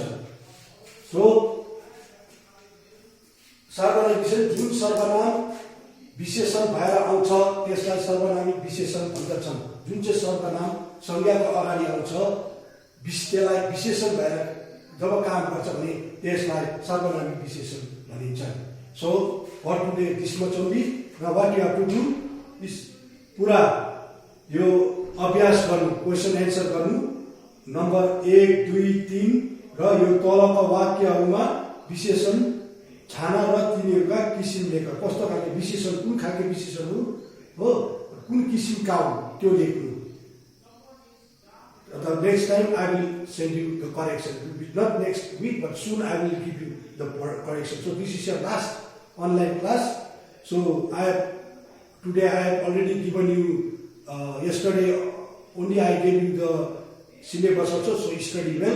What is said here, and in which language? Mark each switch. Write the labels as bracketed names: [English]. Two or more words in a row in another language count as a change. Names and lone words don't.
[Nepali] सो सर्वनामिक विशेषण जुन सर्वनाम विशेषण भएर आउँछ त्यसलाई सर्वनामिक विशेषण भन्दछन्। जुन चाहिँ सर्वनाम संज्ञाको अगाडि आउँछ त्यसलाई विशेषण भएर जब काम गर्छ भने त्यसलाई सर्वनामिक विशेषण भनिन्छ। [English] So for today this much only. Now what you have to do is [Nepali] पुरा यो अभ्यास गर्नु [English] question answer [Nepali] गर्नु नम्बर 1 2 3 र यो तलका वाक्यहरूमा विशेषण छान र तिनीहरूका किसिम लेख। कस्तो खालको विशेषण कुन खालको विशेषण हो कुन किसिमका हो त्यो लेख्नु। [English] The next time I will send you the correction. Not next week but soon I will give you the correction. So this is your last online class. So today I have already given you, yesterday only I gave you the syllabus also, so study well.